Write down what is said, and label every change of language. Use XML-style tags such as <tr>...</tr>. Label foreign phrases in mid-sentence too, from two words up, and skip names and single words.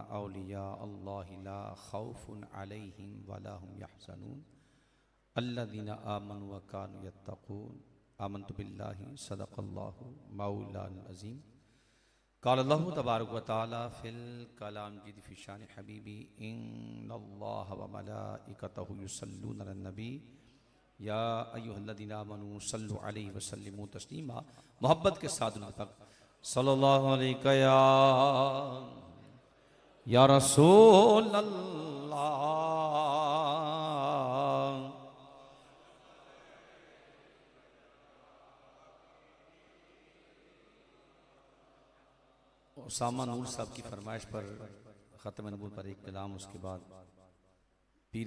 <ar>أولياء الله لا خوف عليهم ولا هم يحزنون الذين آمنوا وكانوا يتقون آمنت بالله صدق الله مولانا عظيم قال الله تبارك وتعالى في الكلام المجيد في شأن حبيبي إن الله وملائكته يصلون على النبي يا أيها الذين آمنوا صلوا عليه وسلموا تسليما.</ar> <ur>محبت کے ساتھ تک</ur> <ar>صلى الله عليه يا رسول الله.</ar> <ur>اسامہ نور صاحب کی فرمائش پر ختم نبوت پر ایک کلام، اس کے بعد پیر</ur>